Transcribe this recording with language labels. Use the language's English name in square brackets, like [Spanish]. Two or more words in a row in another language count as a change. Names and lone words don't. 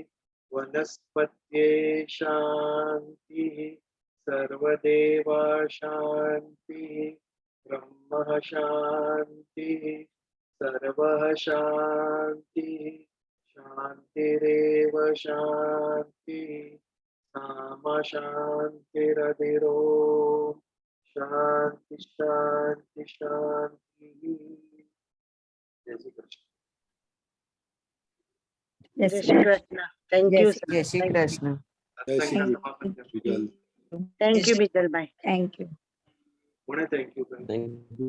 [Sanskrit] वनस्पत्ये शांति, सर्वदेवा शांति, ब्रह्म शांति, सर्वः शांति, शांतिरेव शांति, सामा शांतिरधिरोम, शांति शांति शांति। [Hindi] जय श्री कृष्ण। [Gujarati] જય શ્રી કૃષ્ણ. [English] thank you [Gujarati] જય શ્રી કૃષ્ણ. સત્સંગના સમાપન કરજો. [English] thank you બીજલભાઈ. thank you. [Gujarati] કોણે [English] thank you [Gujarati] કહ્યું? [English] Thank you.